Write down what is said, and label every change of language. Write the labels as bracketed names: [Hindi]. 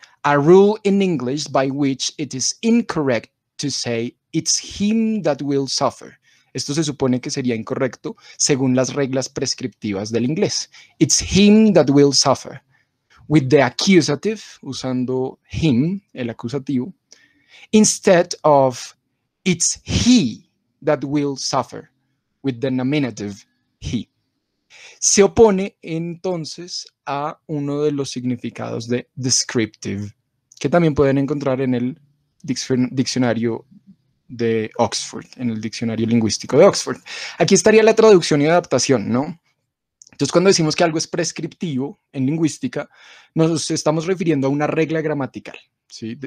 [English] A rule in English by which it is incorrect to say it's him that will suffer. [Spanish] Esto se supone que sería incorrecto según las reglas prescriptivas del inglés. [English] It's him that will suffer. With the accusative, [Spanish] usando [English] him, [Spanish] el acusativo, [English] instead of it's he that will suffer, with the nominative he. [Spanish] Se opone entonces a uno de los significados de descriptive, que también pueden encontrar en el diccionario de Oxford, en el diccionario lingüístico de Oxford. Aquí estaría la traducción y adaptación, ¿no? Entonces, cuando decimos que algo es prescriptivo en lingüística, nos estamos refiriendo a una regla gramatical, ¿sí?